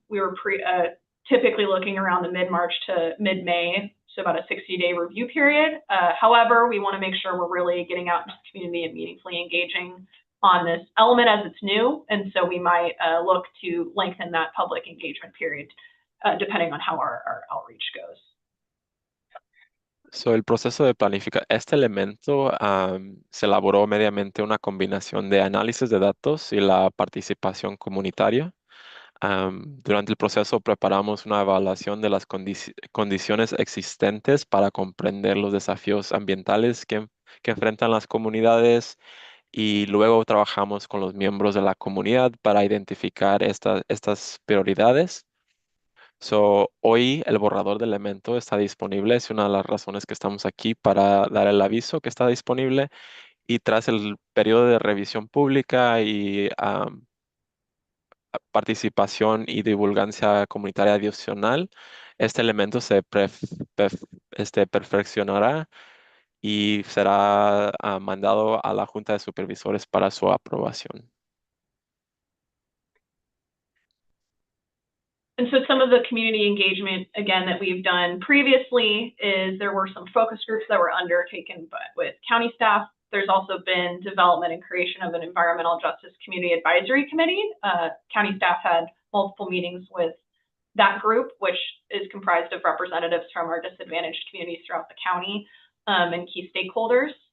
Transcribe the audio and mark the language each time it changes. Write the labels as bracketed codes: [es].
[en] We were typically looking around the mid-March to mid-May, so about a 60-day review period. However, we want to make sure we're really getting out into the community and meaningfully engaging on this element as it's new, and so we might look to lengthen that public engagement period depending on how our outreach goes. [es] El proceso de planificar este elemento se elaboró mediante una combinación de análisis de datos y la participación comunitaria. Durante el proceso preparamos una evaluación de las condiciones existentes para comprender los desafíos ambientales que enfrentan las comunidades, y luego trabajamos con los miembros de la comunidad para identificar estas prioridades. Hoy el borrador de elemento está disponible. Es una de las razones que estamos aquí, para dar el aviso que está disponible, y tras el periodo de revisión pública y participación y divulgancia comunitaria adicional, este elemento se perfeccionará y será mandado a la Junta de Supervisores para su aprobación. [en] And so some of the community engagement, again, that we've done previously is there were some focus groups that were undertaken with county staff. There's also been development and creation of an environmental justice community advisory committee. County staff had multiple meetings with that group, which is comprised of representatives from our disadvantaged communities throughout the county and key stakeholders.